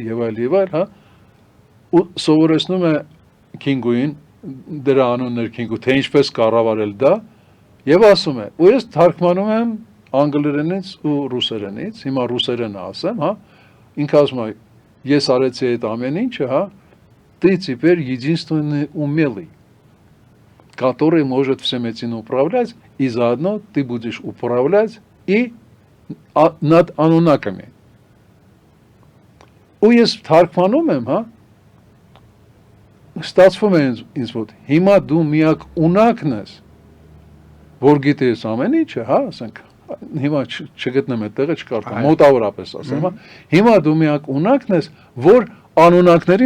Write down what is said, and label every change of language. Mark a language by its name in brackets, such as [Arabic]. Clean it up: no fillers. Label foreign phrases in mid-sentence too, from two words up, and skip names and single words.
[Armenian] եւ այլ, հա, ու սովորեցնում է Քինգուին, դրա անունն էր Քինգու, թե ինչպես կառավարել դա, եւ ասում է, ու ես թարգմանում եմ անգլերենից ու ռուսերենից, հիմա ռուսերենը ասեմ, հա, ինքը ասում է, ես արեցի այդ ամեն ինչը, հա, [Russian] ты теперь единственный умелый, который может всем этим управлять, и заодно ты будешь управлять и над անունակами։ [Armenian] Ու ես թարգմանում եմ, հա, ստացվում է ինձ որ հիմա դու միակ ունակն ես, որ գիտես ամեն ինչը, հա, ասենք, հիմա չգտնեմ այդ տեղը չկարդամ, մոտավորապես ասեմ, հա, հիմա դու միակ ունակն ես, որ անունակներին